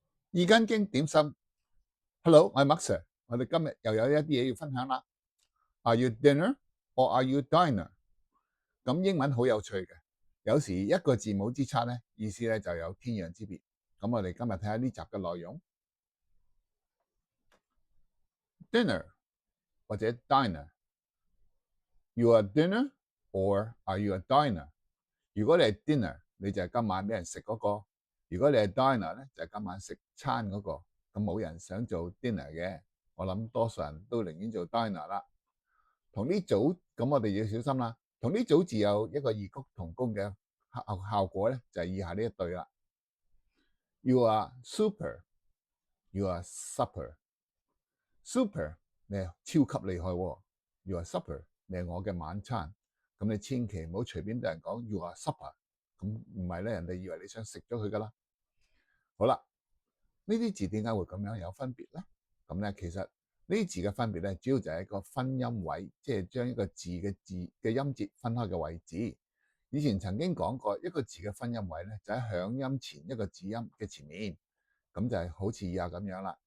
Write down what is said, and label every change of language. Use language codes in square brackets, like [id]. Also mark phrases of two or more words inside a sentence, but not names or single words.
[yue] 二斤經點心，Hello，我係麥 Sir，我哋今日又有一啲嘢要分享啦。 [en] Are you dinner or are you diner？ [yue] 咁英文好有趣嘅，有時一個字母之差咧，意思咧就有天壤之別。咁我哋今日睇下呢集嘅內容，dinner 或者 diner。 [en] You are dinner or are you a diner？ [yue] 如果你係 dinner，你就係今晚俾人食嗰個；如果你係 diner 咧，就係今晚食餐嗰個。咁冇人想做 dinner 嘅，我諗多數人都寧願做 diner 啦。同呢組咁，我哋要小心啦。同呢組字有一個異曲同工嘅效果咧，就係以下呢一對啦。 [en] You are super, you are supper。 [yue] super 你係超級厲害喎 ， [en] you are supper [yue] 你係我嘅晚餐。咁你千祈唔好隨便對人講 [en] you are supper， [yue] 咁唔係咧，人哋以為你想食咗佢噶啦。好啦，呢啲字點解會咁樣有分別咧？咁咧其實呢啲字嘅分別咧，主要就係一個分音位，即係將一個字嘅音節分開嘅位置。以前曾經講過，一個字嘅分音位咧，就喺響音前一個子音嘅前面，咁就係好似以下咁樣啦。